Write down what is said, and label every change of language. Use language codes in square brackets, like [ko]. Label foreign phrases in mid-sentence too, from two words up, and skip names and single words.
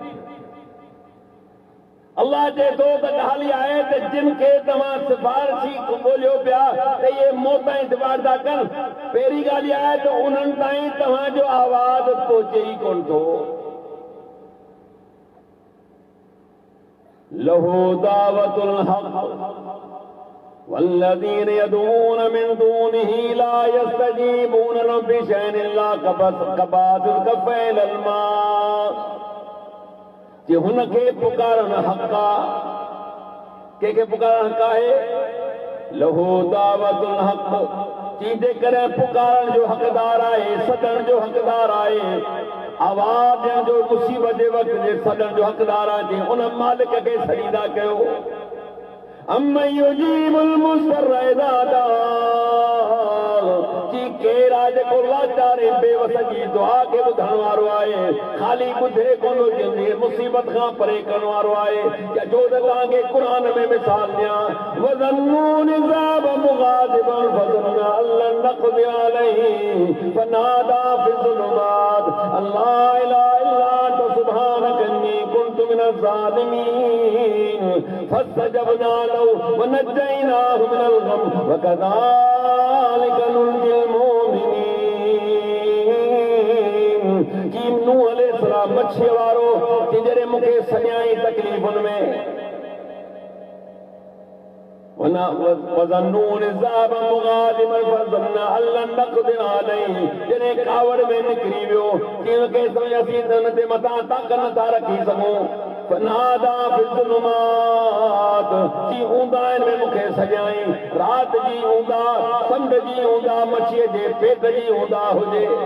[sd] अल्लाह चए थो त ॻाल्हि इहा आहे त जिन खे तव्हां सिफारिशी ॻोल्हियो पिया त इहे मूं ताईं सिफारिश था कनि, पहिरीं ॻाल्हि इहा आहे त उन्हनि ताईं तव्हांजो आवाज़ पहुचे ई कोन थो। [ar] لهو دعوة الحق والذين يدعون من دونه لا يستجيبون لهم بشيء إلا كباسط كفيه إلى الماء. [sd] कि हुनखे पुकारण हक़ आहे, कंहिंखे पुकारण हक़ आहे, [ar] له دعوة الحق, [sd] चींदे करे पुकारण जो हक़दार आहे, सॾण जो हक़दार आहे, आवाज़ ॾियण जो मुसीबत जे वक़्त जे सॾण जो हक़दार आहे। उन मालिक खे सॾींदा कयो। [ar] أمن يجيب المضطر إذا دعا, [sd] की केरु आहे जेको लाचारे बेवस जी दुआ खे ॿुधण वारो आहे, ख़ाली ॿुधे कोन जंहिंजी मुसीबत खां परे करण वारो आहे। या जो त तव्हांखे क़ुरान में मिसाल ॾियां, [ar] وذا النون ذهب مغاضبا فظن أن لن نقدر عليه فنادى في الظلمات أن لا إله إلا أنت سبحانك إني كنت من الظالمين فاستجبنا له ونجيناه من الغم وكذلك ننجي المؤمنين. [sd] की नूह अलैहिस्सलाम मच्छी वारो जॾहिं मूंखे सॼाई तकलीफ़ुनि में, [ar] وذا النون ذهب مغاضبا فظن أن لن نقدر عليه, [sd] जॾहिं कावड़ में निकिरी वियो, कंहिंखे सम्झियोसीं त हुन ते मथां ताक़त नथा रखी सघूं, [ar] فنادى في الظلمات, [sd] जी ऊंदाहिनि में मूंखे सॼाई, राति जी ऊंदा, समुंड जी ऊंदा, मच्छीअ जे पेट जी ऊंदा हुजे।